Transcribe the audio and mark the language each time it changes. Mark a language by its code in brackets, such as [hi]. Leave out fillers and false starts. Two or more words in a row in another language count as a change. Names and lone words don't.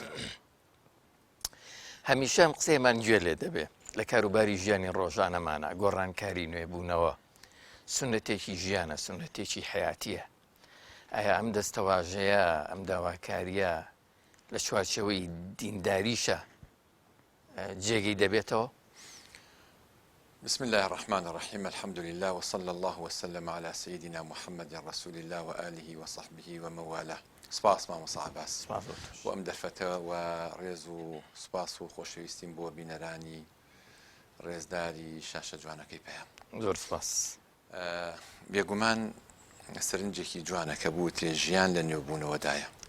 [ckb] هەمیشە ئەم قسەیەمان گوێ لێ دەبێ لە کاروباری ژیانی ڕۆژانەمانە. گۆڕانکاری نوێبوونەوە سونەتێکی ژیانە، سونەتێکی حیاتیە. ئایا ئەم دەستەواژەیە، ئەم داواکاریە لە چوارچەوەی دینداریشە جێگەی دەبێتەوە؟ [ar] بسم الله الرحمن الرحيم الحمد لله وصلى الله وسلم على سيدنا محمد رسول الله وآله وصحبه وموالاه. [ckb] سپاس مامۆستا عەباس و ئەم دەرفەتە و ڕێز و سپاس و خۆشەویستیم بۆ بینەرانی ڕێزداری شاشە جوانەکەی پێیان. زۆر سپاس. بێگومان سەرنجێکی جوانە کە بوو تێ ژیان لە نوێبوونەوەدایە.